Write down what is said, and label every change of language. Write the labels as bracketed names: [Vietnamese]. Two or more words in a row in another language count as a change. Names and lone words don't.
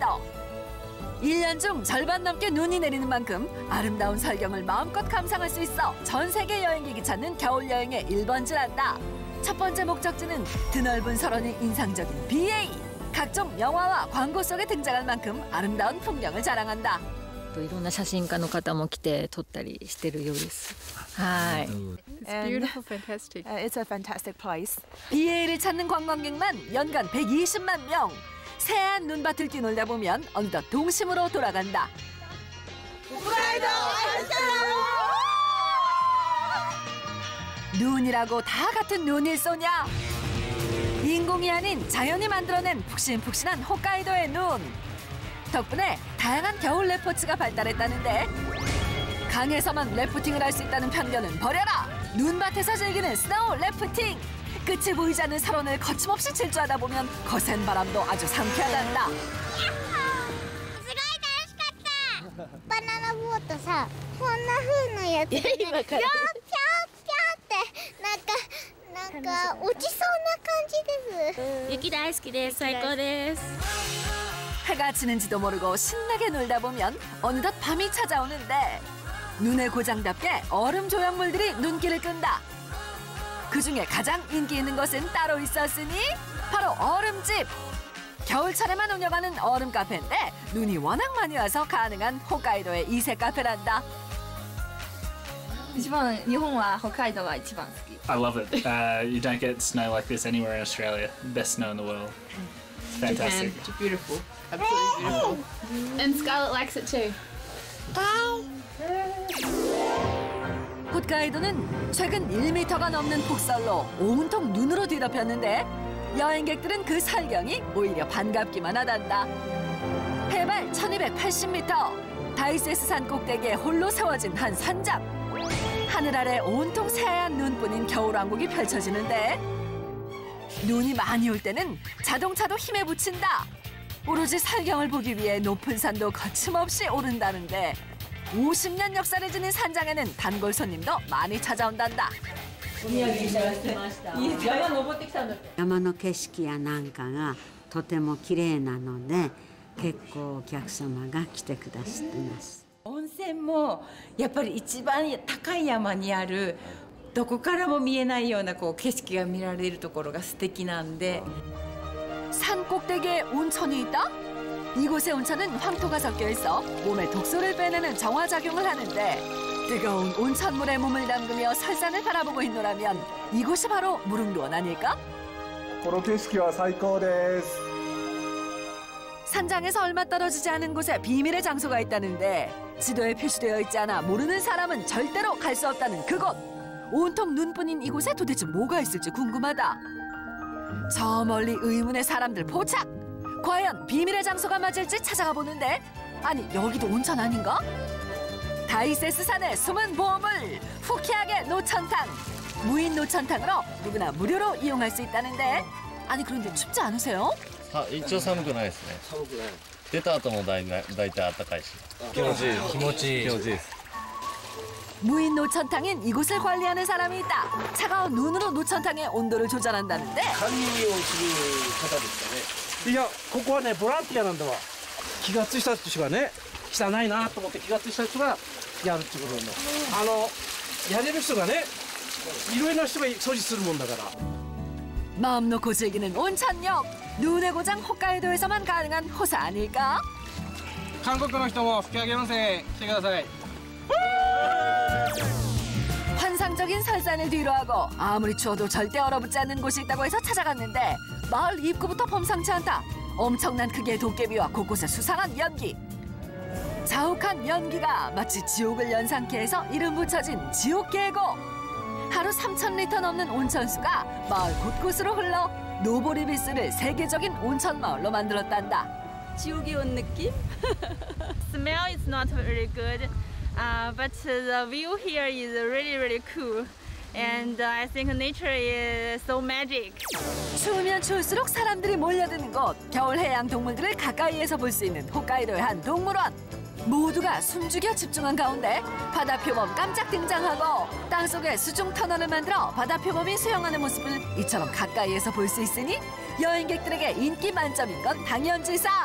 [Korean] 1년 중 절반 넘게 눈이 내리는 만큼 아름다운 설경을 마음껏 감상할 수 있어 전 세계 여행객이 찾는 겨울 여행의 1번지란다. 첫 번째 목적지는 드넓은 설원이 인상적인 BA. 각종 영화와 광고 속에 등장할 만큼 아름다운 풍경을 자랑한다. [Japanese] いろんな写真家の方も来て撮ったりしてるようです。はい。 [English] It's beautiful, fantastic. It's a fantastic place. [Korean] 비에이를 찾는 관광객만 연간 120만 명. 새하얀 눈밭을 뛰놀다 보면 어느덧 동심으로 돌아간다. 눈이라고 다 같은 눈일 소냐? 인공이 아닌 자연이 만들어낸 푹신푹신한 홋카이도의 눈. 덕분에 다양한 겨울 레포츠가 발달했다는데 강에서만 래프팅을 할 수 있다는 편견은 버려라. 눈밭에서 즐기는 스노우 래프팅. 끝이 보이지 않는 설원을 거침없이 질주하다 보면 거센 바람도 아주 상쾌하단다. [Japanese] バナナボートさ、こんな風なやつでピョーピョーってなんか落ちそうな感じです。雪大好きです。最高です。 [Korean] 해가 지는지도 모르고 신나게 놀다 보면 어느덧 밤이 찾아오는데 눈의 고장답게 얼음 조형물들이 눈길을 끈다. 그중에 가장 인기 있는 것은 따로 있었으니 바로 얼음집. 겨울철에만 운영하는 얼음 카페인데 눈이 워낙 많이 와서 가능한 홋카이도의 이색 카페란다. [Japanese] 一番日本は北海道が一番好き。 [English] I love it. You don't get snow like this anywhere in Australia. Best snow in the world. It's fantastic. Japan, it's beautiful. Absolutely beautiful. And Scarlett likes it too. [Korean] 홋카이도는 최근 1m가 넘는 폭설로 온통 눈으로 뒤덮였는데 여행객들은 그 설경이 오히려 반갑기만 하단다. 해발 1280m, 다이세스 산 꼭대기에 홀로 세워진 한 산장. 하늘 아래 온통 새하얀 눈뿐인 겨울왕국이 펼쳐지는데 눈이 많이 올 때는 자동차도 힘에 부친다. 오로지 설경을 보기 위해 높은 산도 거침없이 오른다는데 50년 역사를 지닌 산장에는 단골 손님도 많이 찾아온단다. [Japanese] 山の景色やなんかがとても綺麗なので結構お客様が来てくださってます。温泉もやっぱり一番高い山にあるどこからも見えないようなこう景色が見られるところが素敵なんで。 [Korean] 산 꼭대기에 온천이 있다? 이곳의 온천은 황토가 섞여 있어 몸에 독소를 빼내는 정화작용을 하는데 뜨거운 온천물에 몸을 담그며 설산을 바라보고 있노라면 이곳이 바로 무릉도원 아닐까? [Japanese] この景色は最高です. [Korean] 산장에서 얼마 떨어지지 않은 곳에 비밀의 장소가 있다는데 지도에 표시되어 있지 않아 모르는 사람은 절대로 갈 수 없다는 그곳. 온통 눈뿐인 이곳에 도대체 뭐가 있을지 궁금하다. 저 멀리 의문의 사람들 포착! 과연 비밀의 장소가 맞을지 찾아가 보는데 아니 여기도 온천 아닌가? 다이세스 산의 숨은 보물! 후키하게 노천탕! 무인 노천탕으로 누구나 무료로 이용할 수 있다는데 아니 그런데 춥지 않으세요? [Japanese] 一応寒くないですね。寒くない。出た後もだいたい暖かいし。気持ちいい。気持ちいいです。 [Korean] 무인 노천탕인 이곳을 관리하는 사람이 있다. 차가운 눈으로 노천탕의 온도를 조절한다는데. [Japanese] 管理をする方ですかね。いや、ここはねボランティアなんだわ。気がついた人がね、汚いなと思って気がついた人がやるってことなんだ。やれる人がね、いろいろな人が掃除するもんだから。 [Korean] 마음 놓고 즐기는 온천역. 눈의 고장 홋카이도에서만 가능한 호사 아닐까? [Japanese] 韓国の人も吹き上げ温泉来てください. [Korean] 환상적인 설산을 뒤로하고 아무리 추워도 절대 얼어붙지 않는 곳이 있다고 해서 찾아갔는데 마을 입구부터 범상치 않다. 엄청난 크기의 도깨비와 곳곳에 수상한 연기. 자욱한 연기가 마치 지옥을 연상케 해서 이름 붙여진 지옥계곡. 하루 3,000리터 넘는 온천수가 마을 곳곳으로 흘러 노보리비스를 세계적인 온천 마을로 만들었단다. 지옥에 온 느낌? [English] Smell is not really good, but the view here is really cool, and I think nature is so magic. [Korean] 추우면 추울수록 사람들이 몰려드는 곳. 겨울 해양 동물들을 가까이에서 볼 수 있는 홋카이도의 한 동물원. 모두가 숨죽여 집중한 가운데 바다표범 깜짝 등장하고 땅속에 수중 터널을 만들어 바다표범이 수영하는 모습을 이처럼 가까이에서 볼 수 있으니 여행객들에게 인기 만점인 건 당연지사.